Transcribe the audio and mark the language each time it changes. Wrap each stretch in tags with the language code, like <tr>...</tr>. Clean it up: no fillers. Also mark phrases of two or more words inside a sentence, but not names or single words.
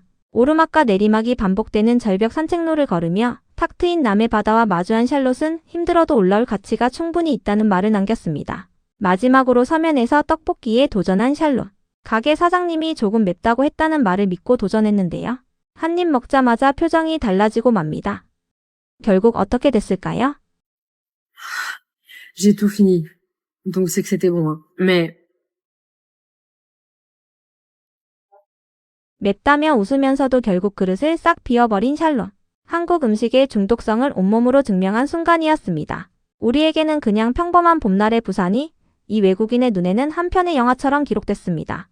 <ko>오르막과 내리막이 반복되는 절벽 산책로를 걸으며 탁 트인 남해 바다와 마주한 샬롯은 힘들어도 올라올 가치가 충분히 있다는 말을 남겼습니다. 마지막으로 서면에서 떡볶이에 도전한 샬롯. 가게 사장님이 조금 맵다고 했다는 말을 믿고 도전했는데요. 한 입 먹자마자 표정이 달라지고 맙니다. 결국 어떻게 됐을까요?</ko> <fr>J'ai tout fini. Donc c'est que c'était bon. Hein. Mais</fr> <ko>맵다며 웃으면서도 결국 그릇을 싹 비워버린 샬롯. 한국 음식의 중독성을 온몸으로 증명한 순간이었습니다. 우리에게는 그냥 평범한 봄날의 부산이 이 외국인의 눈에는 한 편의 영화처럼 기록됐습니다.</ko>